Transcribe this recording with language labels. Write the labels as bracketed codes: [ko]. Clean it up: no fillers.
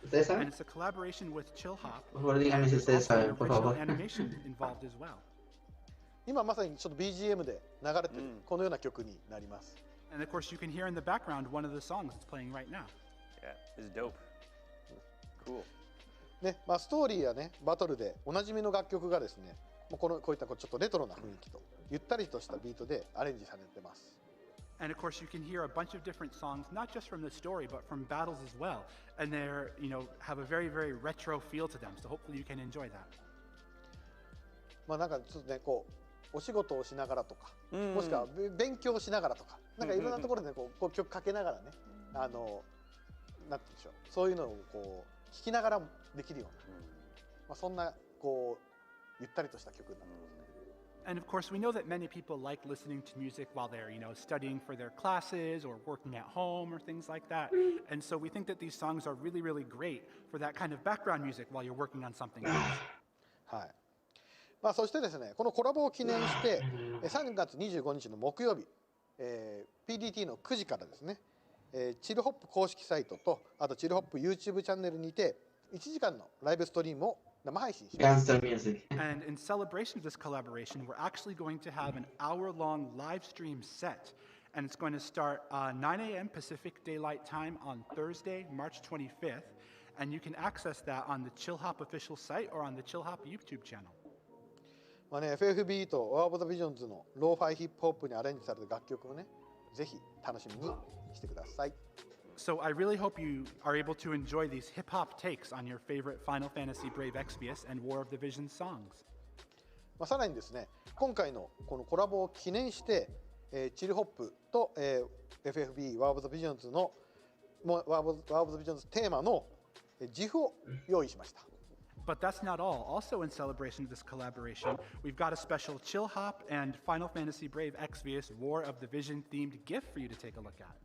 [en] And it's a collaboration with Chillhop, and there's also an original animation involved as well. [ja] 今まさにちょっと BGM で流れてるこのような曲になります。 [en] And of course you can hear in the background one of the songs that's playing right now. Yeah, it's dope. Cool. [ja] ね、ストーリーやねバトルでおなじみの楽曲がですね、こういったちょっとレトロな雰囲気とゆったりとしたビートでアレンジされてます。 [en] And of course you can hear a bunch of different songs, not just from the story but from battles as well. And they're, have a very, very retro feel to them. So hopefully you can enjoy that. [ja] なんかちょっとねお仕事をしながらとか、もしくは勉強しながらとか、なんかいろんなところで曲かけながらね、なんて言うんでしょう、そういうのを聴きながらできるような、そんなゆったりとした曲になってますね。 [en] And of course, we know that many people like listening to music while they're, studying for their classes or working at home or things like that. And so we think that these songs are really, really great for that kind of background music while you're working on something else. [ja] はい。そしてですね、このコラボを記念して3月25日の木曜日、PDT の9時からですね、チルホップ公式サイトとあとチルホップ YouTube チャンネルにて1時間のライブストリームを生配信します。 [en] And in celebration of this collaboration, we're actually going to have an hour-long live stream set. And it's going to start 9 a.m. Pacific Daylight Time on Thursday, March 25th. And you can access that on the Chillhop official site or on the Chillhop YouTube channel. [ja] FFB と War of the Visions のローファイヒップホップにアレンジされた楽曲をね、ぜひ楽しみにしてください。 [en] So I really hope you are able to enjoy these hip-hop takes on your favorite Final Fantasy Brave Exvius and War of the Visions songs. [ja] さらにですね、今回のこのコラボを記念して、チルホップと、FFB War of the Visions のWar of the Visions テーマのGIF を用意しました。 [en] But that's not all. Also in celebration of this collaboration, we've got a special Chillhop and Final Fantasy Brave Exvius War of the Vision themed GIF for you to take a look at.